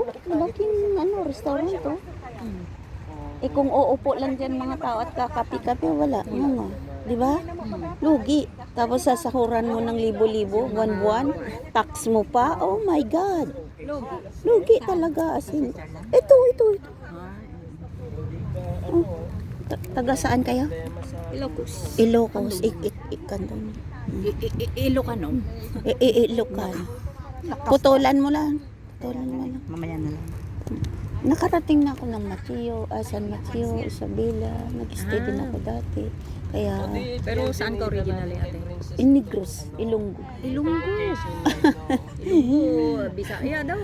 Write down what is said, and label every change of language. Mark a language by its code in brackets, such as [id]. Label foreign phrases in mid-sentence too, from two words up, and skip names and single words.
[tl] Malaking restaurant to. Kung uupo lang dyan mga tao at kakapi-kapi, wala. Di ba? Lugi. Tapos sasahuran mo ng libo-libo, buwan-buwan. Tax mo pa. [en] Oh my God. [tl] Lugi talaga. As in, ito. Oh. Taga saan kayo? Ilocos. Ilocos. Ikandon. Ilocano. Ilocan. Putulan mo lang. Mamaya na lang. Nakarating na ako ng San Mateo, Isabela. Nag-stay din ako dati. Kaya, Pero saan ka originally ate? Negros, Ilonggo. Ilonggo, Bisaya daw.